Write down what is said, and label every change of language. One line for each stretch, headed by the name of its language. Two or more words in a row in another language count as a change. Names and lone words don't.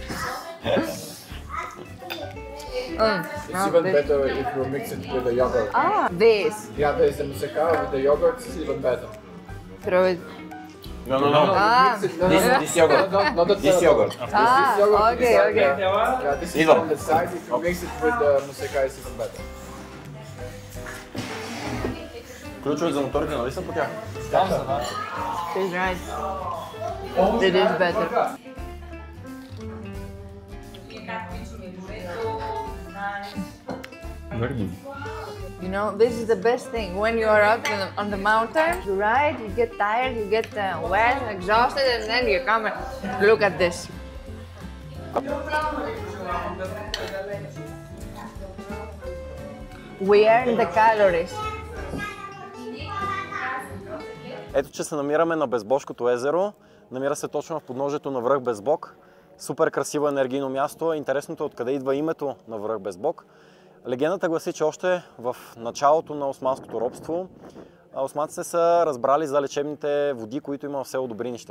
English: It's even better if you mix it with the yogurt. Ah, this. Yeah, there's the moussaka with the yogurt, it's even better. Throw it. No, no, no. Ah, This yogurt. Not the This yogurt. ah, okay, okay. Yeah, this is Ivan. on the side. If you mix it with the moussaka, it's even better.
Bulgarian: Ключове за моторите, нали са по тях?
English: She's right. It is better. Very good. You know, this is the best thing. When you are up on the mountain, you ride, you get tired, you get wet, exhausted, and then you come and look at this. We earn the calories.
Bulgarian: Ето, че се намираме на Безбожкото езеро. Намира се точно в подножието на връх Безбог. Супер красиво енергийно място. Интересното е откъде идва името на връх Безбог. Легендата гласи, че още в началото на османското робство османците са разбрали за лечебните води, които има в село Добринище.